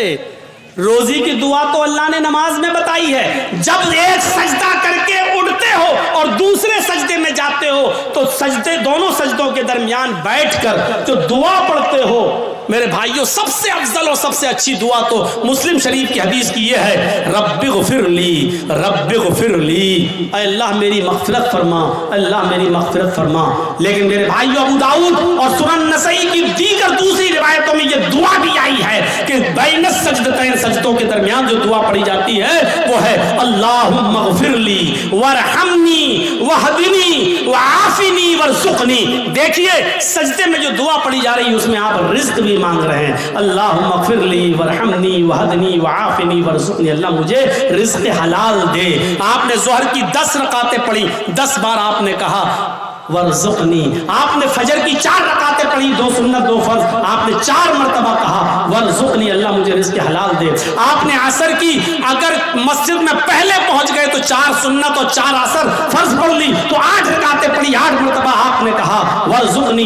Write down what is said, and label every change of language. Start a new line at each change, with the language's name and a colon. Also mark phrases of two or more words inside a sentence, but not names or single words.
Hindi: रोजी की दुआ तो अल्लाह ने नमाज में बताई है। जब एक सजदा करके उठते हो और दूसरे सजदे में जाते हो तो सजदे, दोनों सजदों के दरमियान बैठकर जो दुआ पढ़ते हो मेरे भाइयों, सबसे अफजल और सबसे अच्छी दुआ तो मुस्लिम शरीफ की हदीस की ये है,
Arabic: رب اغفر لي، رب اغفر لي,
Hindi: अल्लाह मेरी मग़फ़िरत फरमा, अल्लाह मेरी मग़फ़िरत फरमा। लेकिन मेरे भाइयों, अबू दाऊद और सुनन नसई की दीगर दूसरी रिवायतों में ये दुआ भी आई है कि
Arabic: بين السجدتين,
Hindi: सजदों के दरमियान जो दुआ पढ़ी जाती है वो है
Arabic: اللهم اغفر لي وارحمني واهدني وعافني وارزقني.
Hindi: देखिए सजदे में जो दुआ पढ़ी जा रही है उसमें आप रिज़्क़ भी मांग रहे हैं,
Arabic: اللهم اغفر لي وارحمني واهدني وعافني وارزقني,
Hindi: अल्लाह मुझे रिज़्क़ हलाल दे। आपने ज़ोहर की 10 रकातें पढ़ी, 10 बार आपने कहा वरज़ुक़नी। आपने फजर की 4 रकातें पढ़ी, 2 सुन्नत 2 फर्ज, आपने 4 मरतबा कहा वरज़ुक़नी, अल्लाह मुझे रिज़्क़ हलाल दे। आपने असर की, अगर मस्जिद में पहले पहुंच गए तो 4 सुन्नत और 4 असर फर्ज पढ़ ली तो 8 रकातें पढ़ी, 8 मरतबा आपने कहा वरज़ुक़नी।